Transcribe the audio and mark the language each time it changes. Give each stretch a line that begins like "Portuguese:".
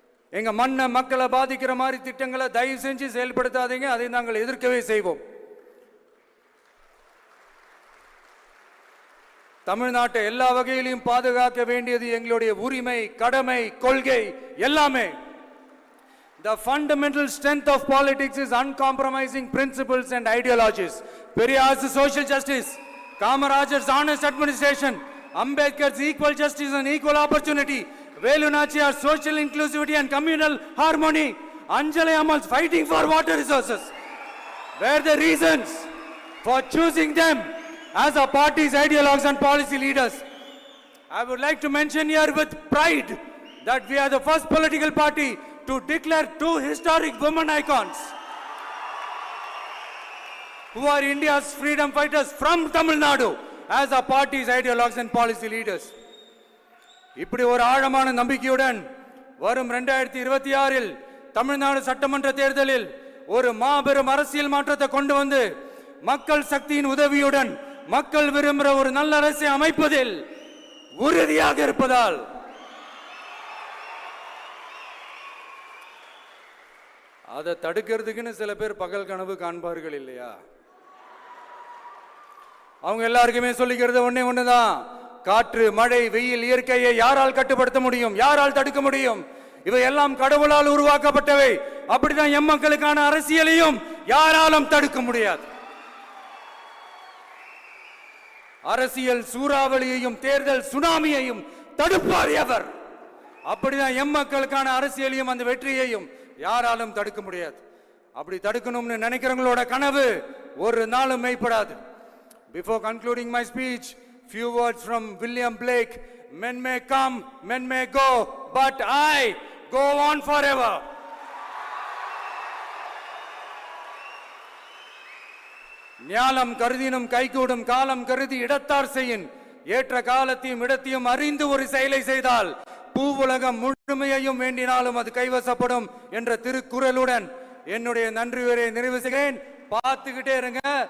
Tamil: எங்க மண்ணை, மக்களை பாதிக்கிற மாதிரி திட்டங்களை தயவு செஞ்சு செயல்படுத்தாதீங்க. அதை நாங்கள் எதிர்க்கவே செய்வோம். தமிழ்நாட்டை எல்லா வகையிலும் பாதுகாக்க வேண்டியது எங்களுடைய உரிமை, கடமை, கொள்கை எல்லாமே.
English: The fundamental strength of politics is uncompromising principles and ideologies. Periyar's social justice, Kamaraj's honest administration, Ambedkar's equal justice and equal opportunity, Velu Nachiyar's social inclusivity and communal harmony, Anjali Ammal's fighting for water resources were the reasons for choosing them as our party's ideologues and policy leaders. I would like to mention here with pride that we are the first political party to declare 2 historic women icons who are India's freedom fighters from Tamil Nadu as our party's ideologues and policy leaders.
Tamil: இப்படி ஒரு ஆழமான நம்பிக்கையுடன் வரும் 2026 தமிழ்நாடு சட்டமன்ற தேர்தலில் ஒரு மாபெரும் அரசியல் மாற்றத்தை கொண்டு வந்து மக்கள் சக்தியின் உதவியுடன் மக்கள் விரும்புகிற ஒரு நல்ல அரசை அமைப்பதில் உறுதியாக இருப்பதால் அதை தடுக்கிறதுக்குன்னு சில பேர் பகல் கனவு காண்பார்கள் இல்லையா? அவங்க எல்லாருக்குமே சொல்லிக்கிறது ஒண்ணுதான். காற்று, மழை, வெயில், இயற்கையை யாரால் கட்டுப்படுத்த முடியும்? யாரால் தடுக்க முடியும்? இவை எல்லாம் கடவுளால் உருவாக்கப்பட்டவை. அப்படிதான் எம் மக்களுக்கான அரசியலையும் யாராலும் தடுக்க முடியாது. அரசியல் சூறாவளியையும் தேர்தல் சுனாமியையும் தடுப்பார் எவர். அப்படிதான் எம் மக்களுக்கான அரசியலையும் அந்த வெற்றியையும் யாராலும் தடுக்க முடியாது. அப்படி தடுக்கணும்னு நினைக்கிறவங்களோட கனவு ஒரு நாளும் மெய்ப்படாது.
English: Before concluding my speech, few words from William Blake. Men may come, men may go, but I go on forever.
Tamil: ஞாலம் கருதினும் கைகூடும், காலம் கருதி இடத்தார் செய்யின். ஏற்ற காலத்தையும் இடத்தையும் அறிந்து ஒரு செயலை செய்தால் பூவுலகம் முழுமையையும் வேண்டினாலும் அது கைவசப்படும் என்ற திருக்குறளுடன் என்னுடைய நன்றி உரையை நிறைவு செய்கிறேன். பார்த்துக்கிட்டே இருங்க.